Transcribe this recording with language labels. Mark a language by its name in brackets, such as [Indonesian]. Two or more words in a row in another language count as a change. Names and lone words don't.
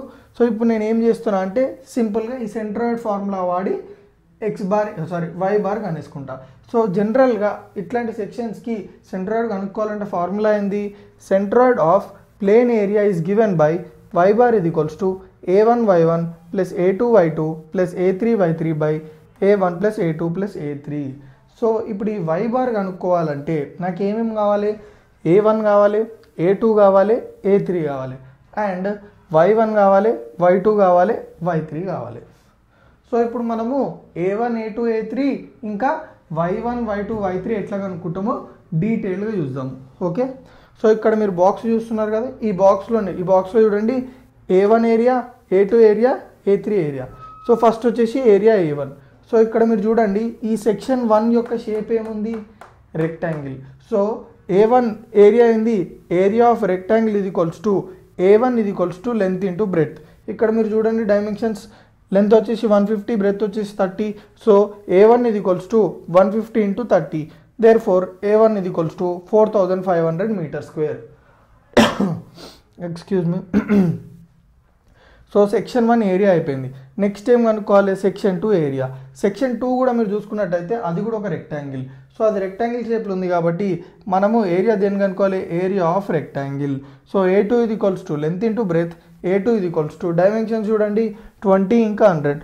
[Telugu] సో ఇప్పుడు నేను ఏం చేస్తున్నా అంటే సింపుల్గా ఈ [English] centroid formula [Telugu] వాడి [English] y bar [Telugu] కనేసుకుంటా. సో జనరల్గా ఇట్లాంటి సెక్షన్స్కి సెంట్రాయిడ్ కనుక్కోవాలంటే ఫార్ములా ఏంది? [English] centroid of plane area is given by y bar ఇది equals to a1 y1 plus a2 y2 plus a3 y3 by a1 plus a2 plus a3. [Telugu] సో ఇప్పుడు ఈ [English] y bar [Telugu] కనుక్కోవాలంటే నాకు ఏమేమి కావాలి? a1 కావాలి, a2 కావాలి, a3 కావాలి, అండ్ y1 కావాలి, y2 కావాలి, y3 కావాలి. సో ఇప్పుడు మనము a1 a2 a3 ఇంకా y1 y2 y3 ఎట్లా కనుక్కుంటామో డీటెయిల్గా చూద్దాము. ఓకే? సో ఇక్కడ మీరు బాక్స్ చూస్తున్నారు కదా, ఈ బాక్స్లో చూడండి a1 ఏరియా, a2 ఏరియా, a3 ఏరియా. [English] so first వచ్చేసి area a1. [Telugu] సో ఇక్కడ మీరు చూడండి ఈ సెక్షన్ 1 యొక్క షేప్ ఏముంది? [English] rectangle. so a1 area ఏంది? area of rectangle ఇది equals to a1 ఇది equals to length into breadth. [Telugu] ఇక్కడ మీరు చూడండి [English] dimensions, length [Telugu] వచ్చేసి 150, బ్రెడ్త్ వచ్చేసి 30. [English] so a1 ఇది equals to 150 into 30. Therefore a1 is equals to 4500 meter square. Excuse me. so section 1 area [Telugu] అయిపోయింది. నెక్స్ట్ ఏం కనుక్కోవాలి? [English] section 2 area. [Telugu] సెక్షన్ 2 కూడా మీరు చూసుకున్నట్టయితే అది కూడా ఒక రెక్టాంగిల్. సో అది రెక్టాంగిల్ షేప్లో ఉంది కాబట్టి మనము ఏరియా దేని కనుక్కోవాలి? [English] area of rectangle. so a2 ఇది equals to length into breath, a2 ఇది equals to dimension చూడండి 20 ఇంకా 100.